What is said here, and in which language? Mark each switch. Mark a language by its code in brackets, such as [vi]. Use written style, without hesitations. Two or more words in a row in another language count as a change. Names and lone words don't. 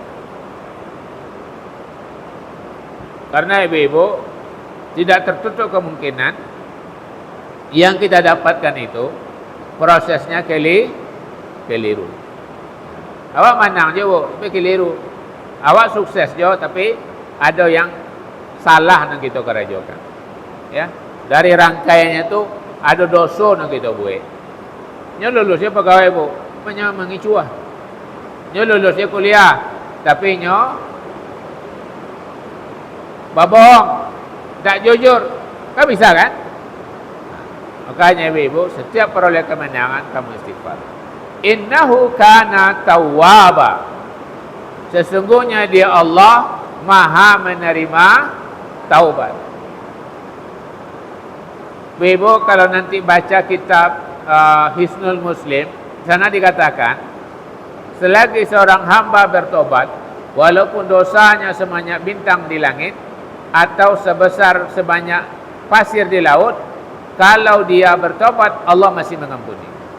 [id] Karena ibu-ibu, tidak tertutup kemungkinan yang kita dapatkan itu prosesnya keliru. Awak menang je, Bu, tapi keliru. Awak sukses je, tapi ada yang salah yang kita kerjakan. Ya, dari rangkaiannya tu ada dosa yang kita buat. [min] Nyo lulusnya pegawai, Bu, banyak mengicuah. Nyo lulusnya kuliah, tapi nyo babohong, tak jujur. [id] Kan bisa kan? Makanya ibu-ibu, setiap peroleh kemenangan kamu istighfar. [ar] إنه كان توابا. [id] Sesungguhnya dia Allah Maha menerima taubat. Ibu, kalau nanti baca kitab Hisnul Muslim, sana dikatakan selagi seorang hamba bertobat, walaupun dosanya sebanyak bintang di langit atau sebesar sebanyak pasir di laut, kalau dia bertobat Allah masih mengampuni.